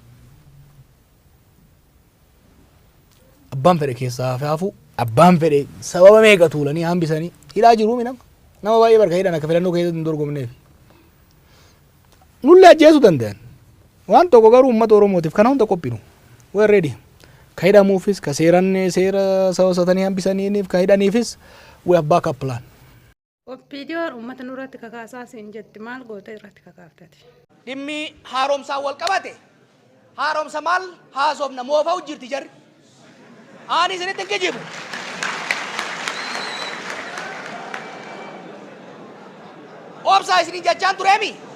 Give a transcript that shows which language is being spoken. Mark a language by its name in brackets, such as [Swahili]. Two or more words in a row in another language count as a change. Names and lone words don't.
[Oromo] Abbaan fedhe keessaa hafuu, abbaan fedhe sababa meeqa tuulanii hambisanii hidhaa jiruu minama. Nama baay'ee barka hidhan akka filannoo keessatti hin dorgomneef. Nulle ajjeesuu danda'an. Waan tokko garuu uummata Oromootiif kana hunda qophinu. [English] We're ready. [Oromo] Ka hidhamuufis, ka seera sawasatanii hambisaniif, ka hidhaniifis [English] we have backup plan. [Oromo] Oppiidiyoon uummata nurratti kakaasaa siin jetti maal goota irratti kakaaftati? Dhimmi haaromsaa wal qabate. Haaromsa maal haasofna moofaa hojjirti jarri. Ani isinitti hin kijibu. Obsaa isiniin jechaan tureemi.